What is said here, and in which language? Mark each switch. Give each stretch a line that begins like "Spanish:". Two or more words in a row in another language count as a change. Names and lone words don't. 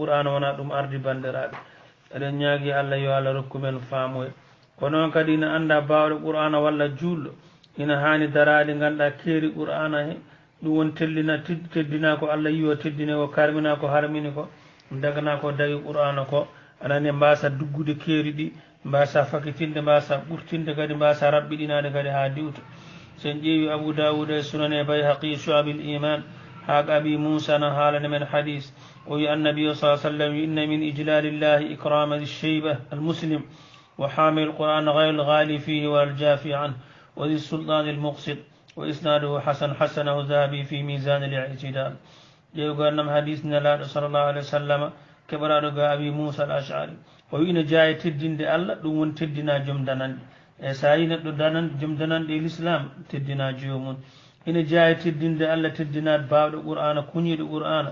Fula: qur'ana wona ɗum ardi bandiraɓe eɗen ñaagui Allah yo Allah rokku men faamoye ko noon kadi ina anda bawɗo qur'ana walla julɗo ina hani darade ganduɗa keeri qur'ana he ɗum woni teddina ko Allah yiwo teddine ko karmina ko harmini ko dagana ko dawi qur'ana ko anani mbasa duggude keeri ɗi mbasa fakitinde mbasa ɓurtinde kadi mbasa rabbiɗinade kadi ha diwta sen ƴeewi abou daoud e sunan e bayhaqi shu'abil iman haga abi moussa no haalane men hadis o wi annabiyu sa sallam
Arabic: إن من إجلال الله إكرام الشيبة المسلم وحامل القرآن غير الغالي فيه والجافي عنه و ذي السلطان المقسط وإسناده حسن حسنه الذهبي في ميزان الاعتدال
Fula: ƴeewi gonnam hadis nelaɗo
Arabic: صلى الله عليه وسلم
Fula: keɓaraɗo ga abi moussa al ashari o wi ina jeeya teddinde allah ɗum woni teddina joom dananɗe e sa yi neɗɗo joom dananɗe e l'islam teddina jomum ina jeeya teddinde allah teddinade bawɗo qur'ana kuñiɗo qur'ana